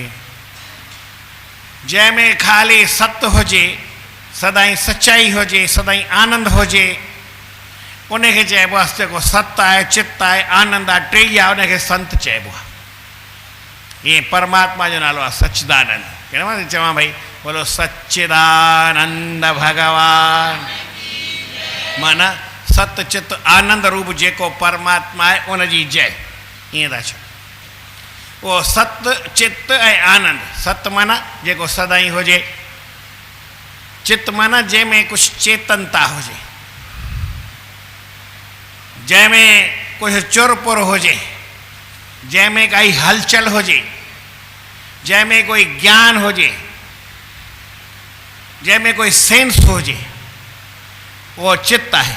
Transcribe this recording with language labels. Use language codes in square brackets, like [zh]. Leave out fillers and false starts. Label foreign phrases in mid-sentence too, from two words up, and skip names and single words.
[sd] जंहिंमें ख़ाली सत हुजे, सदाईं सचाई हुजे, सदाईं आनंद हुजे, उनखे चइबो आहे जेको सत आहे, चित आहे, आनंद आहे, टे आहे, उनखे संत चइबो आहे। ईअं परमात्मा जो नालो आहे सच्चिदानंद। कहिड़ो मां चवां भई बोलो सच्चिदानंद भगवान, माना सत चित आनंद रूप जेको परमात्मा आहे उनजी जय, ईअं था चओ। उहो सत चित ऐं आनंद। सत माना जेको सदाईं हुजे, चित माना जंहिंमें कुझु चेतनता हुजे, जंहिंमें कुझु चुरपुर हुजे, जंहिंमें काई हलचल हुजे, जंहिंमें कोई ज्ञान हुजे, जंहिंमें कोई सेंस हुजे, उहो चित आहे।